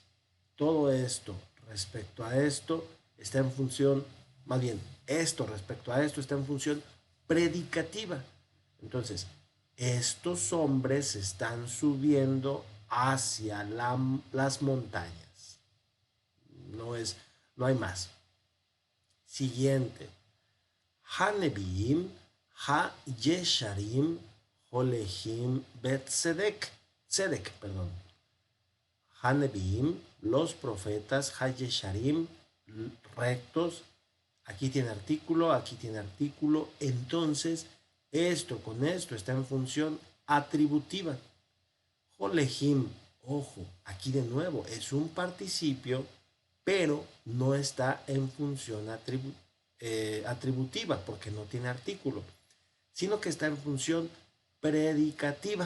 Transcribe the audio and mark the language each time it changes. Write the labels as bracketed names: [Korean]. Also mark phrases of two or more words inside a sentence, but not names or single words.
[Spanish] Todo esto respecto a esto está en función, más bien, esto respecto a esto está en función predicativa. Entonces, estos hombres están subiendo hacia las montañas. No hay más. Siguiente. [Hebrew] הנביאים הישרים הולכים בצדק. [Spanish] Sedek, perdón. Hanebiim, los profetas, ha-yesharim, rectos. Aquí tiene artículo, aquí tiene artículo. Entonces, esto con esto está en función atributiva. Holehim, ojo, aquí de nuevo es un participio, pero no está en función atributiva porque no tiene artículo, sino que está en función predicativa.